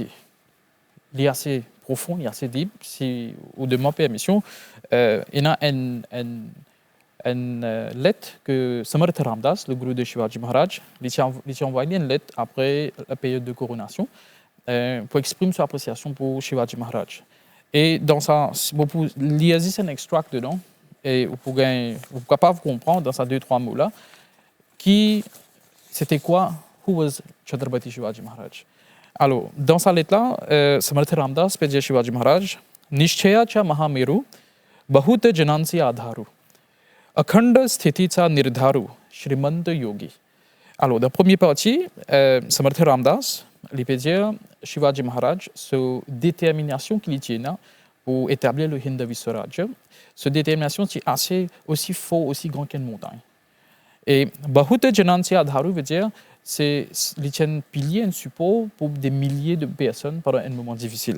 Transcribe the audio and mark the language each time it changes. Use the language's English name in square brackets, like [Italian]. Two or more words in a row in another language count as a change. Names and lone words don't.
[French] Il est assez profond, il est assez deep. Si vous demandez permission, il y a une lettre que Samartha Ramdas, le gourou de Shivaji Maharaj, lui a envoyé une lettre après la période de coronation pour exprimer son appréciation pour Shivaji Maharaj. Et dans ça, il y a un extract dedans, et vous pouvez capable de comprendre dans ces 2-3 mots-là, qui c'était quoi, [English] who was Chhatrapati Shivaji Maharaj. [French] Alors, dans sa lettre-là, Samartha Ramdas peut dire Shivaji Maharaj, [Marathi] निश्चया चा महामेरू, बहुत जनांसी आधारू, अखंड स्थिती चा निर्धारू, श्रीमंत योगी. [French] Alors, dans la première partie, Samartha Ramdas, il peut dire Shivaji Maharaj, sa détermination qu'il tient pour établir le Hindavi Swaraj, cette détermination est aussi forte, aussi grande qu'une montagne. Et [Marathi] बहुत जनांसी आधारू [French] veut dire c'est un pilier, un support pour des milliers de personnes pendant un moment difficile.